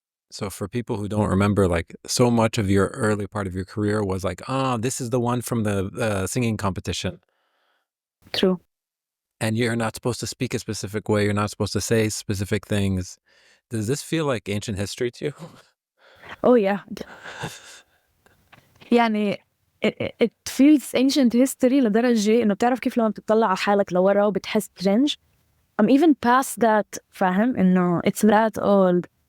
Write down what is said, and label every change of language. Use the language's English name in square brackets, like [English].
[English] So for people who don't remember, like so much of your early part of your career was like, this is the one from the singing competition. True. And you're not supposed to speak a specific way. You're not supposed to say specific things. Does this feel like ancient history to you? Oh yeah. it feels ancient history [Arabic] لدرجة إنه بتعرف كيف لما بتطلع على حالك لورا وبتحس cringe. [English] I'm even past that, [Arabic] فاهم إنه [English] it's that old.